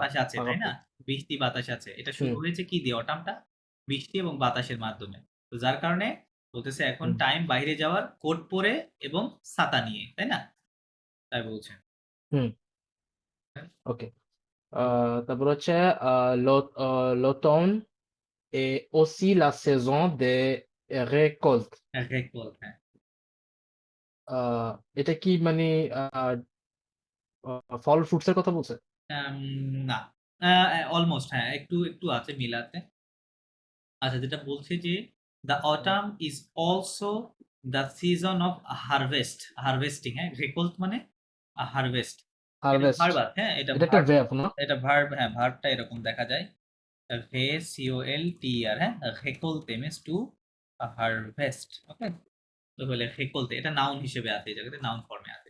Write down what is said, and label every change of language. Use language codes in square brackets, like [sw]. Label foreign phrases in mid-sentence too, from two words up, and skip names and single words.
[bn] বাতাস আছে, তাই না, পাকাপো। বৃষ্টি বাতাস আছে, এটা শুরু হুম, হয়েছে কি দিয়ে, অটামটা বৃষ্টি এবং বাতাসের মাধ্যমে, তো যার কারণে বলতেছে এখন হুম। টাইম বাইরে যাওয়ার, কোট পরে এবং ছাতা নিয়ে, তাই না? তাই বলছে। হুম, হ্যাঁ, ওকে। তারপর হচ্ছে [fr] l'automne est aussi la saison des récoltes. récolte, [bn] হ্যাঁ। আহ, এটা কি মানে আহ, ফল ফ্রুটস এর কথা বলছে? না, অলমোস্ট, হ্যাঁ, একটু একটু আছে মিলাতে। আচ্ছা, যেটা বলছে যে [en] the autumn is also the season of harvest, harvesting, [bn] হ্যাঁ, রেকল্ট মানে হারভেস্ট। এটা হারভেস্ট, ভার্ব, হ্যাঁ, এটা এটা একটা ভার্ব, ভেব না? এটা ভার্ব, হ্যাঁ, ভার্বটা এরকম দেখা যায়, ভে সিওএল টি আর, হ্যাঁ, রেকলতে [en] means to harvest, [bn] ওকে। তো বলে রেকলতে, এটা নাউন হিসেবে আছে, এই জায়গাতে নাউন ফর্মে আছে।